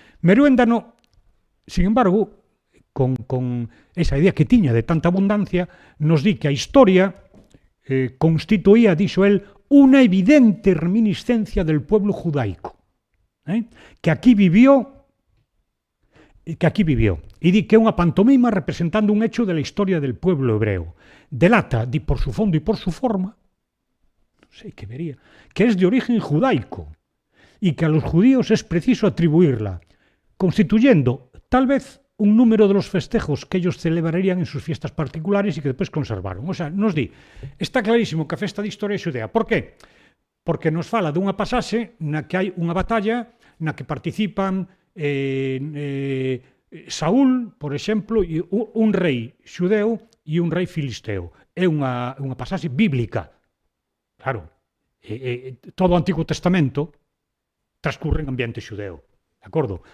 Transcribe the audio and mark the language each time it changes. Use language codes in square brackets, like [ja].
[gl] Meruéndano, sin embargo, con esa idea que tiña de tanta abundancia, nos di que a historia constituía, dixo el, unha evidente reminiscencia [es] del pueblo judaico, que aquí vivió, [gl] e di que é unha pantomima representando [es] un hecho de la historia del pueblo hebreo. Delata, di por su fondo y por su forma, no sé qué vería, que es de origen judaico y que a los judíos es preciso atribuirla, constituyendo tal vez un número de los festejos que ellos celebrarían en sus fiestas particulares y que después conservaron. [gl] O sea, nos di, está clarísimo que a festa de historia é xudea. Por qué? Porque nos fala dunha pasaxe na que hai unha batalla na que participan Saúl, por exemplo, e un rei xudeu e un rei filisteo. É unha pasaxe bíblica. Claro, todo o Antigo Testamento transcurre en ambiente xudeo, de acordo?